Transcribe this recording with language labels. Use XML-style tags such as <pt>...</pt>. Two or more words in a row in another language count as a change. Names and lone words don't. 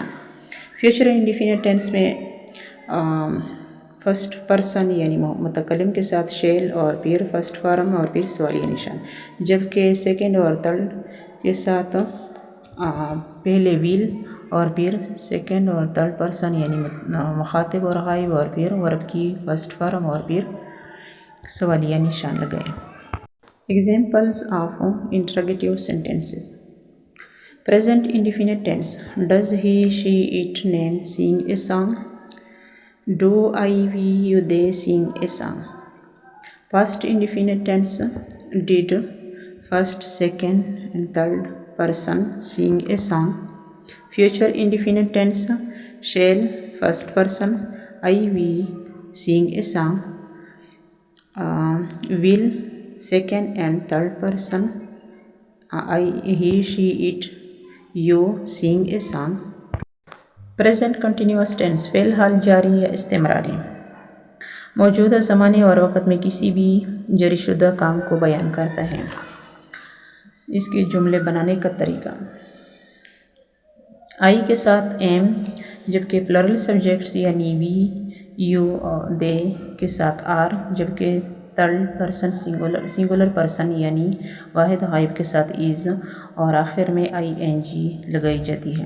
<en>future indefinite tense</en> <ur>میں</ur> <en>first person</en> <ur>یعنی متکلم کے ساتھ شیل اور پھر</ur> <en>first form</en> <ur>اور پھر سوالیہ نشان، جبکہ سیکنڈ اور تھرڈ کے ساتھ پہلے ویل اور پھر سیکنڈ اور</ur> <en>third person</en> <ur>یعنی مخاطب اور غائب، اور پھر ورب کی</ur> <en>first form</en> <ur>اور پھر سوالیہ نشان لگائیں۔</ur> <en>Examples of interrogative sentences. Present indefinite tense. Does he, she, it, name sing a song? Do I, we, you, they sing a song? Past indefinite tense. Did first, second, and third person sing a song? Future indefinite tense. Shall first person, I, we sing a song? Will second and third person, I, he, she, it, you sing a song. Present continuous tense</en> <ur>فعل حال جاری یا استمراری موجودہ زمانے اور وقت میں کسی بھی جاری شدہ کام کو بیان کرتا ہے۔ اس کے جملے بنانے کا طریقہ: آئی کے ساتھ ایم، جبکہ</ur> <en>plural subjects</en> <ur>یعنی وی، یو اور دے کے ساتھ آر، جبکہ</ur> <en>third person singular person</en> <ur>یعنی واحد غائب کے ساتھ از، اور آخر میں</ur> <en>ing</en> <ur>لگائی جاتی ہے۔</ur>